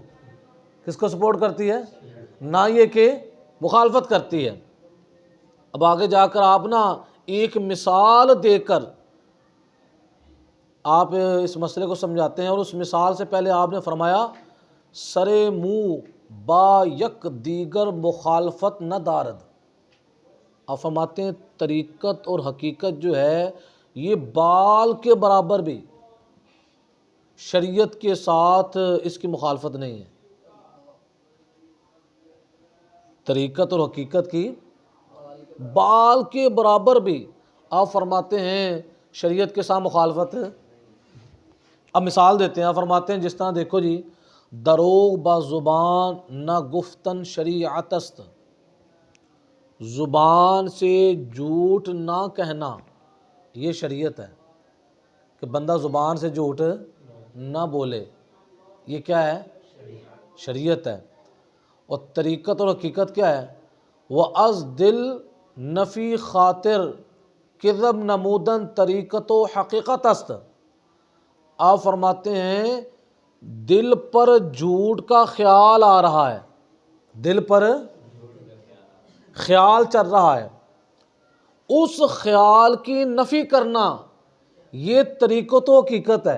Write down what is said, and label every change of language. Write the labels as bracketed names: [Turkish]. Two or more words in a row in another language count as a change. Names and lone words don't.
[Urdu] کس کو سپورٹ کرتی ہے؟ نہ یہ کہ مخالفت کرتی ہے۔ اب آگے جا کر آپ نا ایک مثال دے کر آپ اس مسئلے کو سمجھاتے ہیں، اور اس مثال سے پہلے آپ نے فرمایا [Persian] سرے منہ با یک دیگر مخالفت نہ دارد۔ [Urdu] آپ فرماتے ہیں طریقت اور حقیقت جو ہے یہ بال کے برابر بھی شریعت کے ساتھ اس کی مخالفت نہیں ہے۔ طریقت اور حقیقت کی بال کے برابر بھی آپ فرماتے ہیں شریعت کے ساتھ مخالفت ہے۔ اب مثال دیتے ہیں، آپ فرماتے ہیں جس طرح دیکھو جی، [Persian] دروغ با زبان نہ گفتن شریعت است، [Urdu] زبان سے جھوٹ نہ کہنا یہ شریعت ہے، کہ بندہ زبان سے جھوٹ نہ بولے، یہ کیا ہے؟ شریعت ہے۔ اور طریقت اور حقیقت کیا ہے؟ [Persian] وہ از دل نفی خاطر کذب نمودن طریقت و حقیقت است۔ [Urdu] آپ فرماتے ہیں دل پر جھوٹ کا خیال آ رہا ہے، دل پر خیال چل رہا ہے، اس خیال کی نفی کرنا یہ طریقت و حقیقت ہے۔